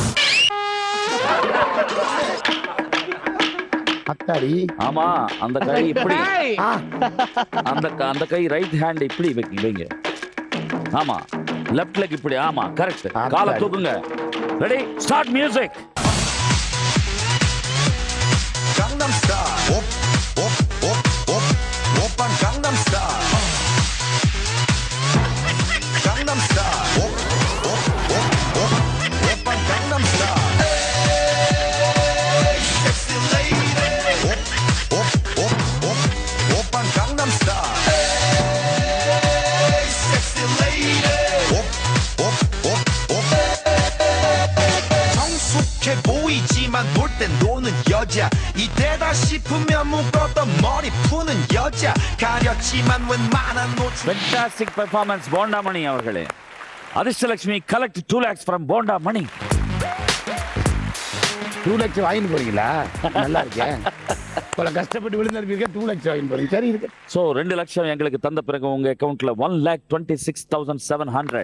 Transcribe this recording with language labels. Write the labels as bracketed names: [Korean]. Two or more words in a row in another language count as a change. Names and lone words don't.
[Tamil] அத்தாடி. ஆமா, அந்த கை இப்படி, அந்த கை [English] right hand [Tamil] இப்படி வைங்க. ஆமா, [English] left leg [Tamil] இப்படி. ஆமா, கரெக்ட். காலை தூக்குங்க. [English] Ready, start music. Gangnam Style. Op, op, op, op, Oppan Gangnam Style. Gangnam Style. Op, op, op, op, Oppan Gangnam Style. Hey, sexy lady. Op, op, op, op, Oppan Gangnam Style. Hey, sexy lady. Op, op, op, op. [Korean] 성숙해 보이지만 놀 땐 노는 여자. 이때다 싶으면 묶었던 머리 푸는 여자. 가렸지만 웬만한 노출. [English] Fantastic performance போண்டா மணி அவர்களே. அதிர்ஷ்டலட்சுமி collect 2 lakhs from போண்டா மணி. [Tamil] 2 லட்சம் வாங்கிட்டு போறீங்களா? நல்லா இருக்கேன். பல கஷ்டப்பட்டு விழுந்திருப்பீங்க, 2 லட்சம் வாங்கிட்டு போறீங்க. சரி இருக்கு. ஸோ 2 லட்சம் எங்களுக்கு தந்த பிறகு உங்க அக்கௌண்ட்ல 1,26,700.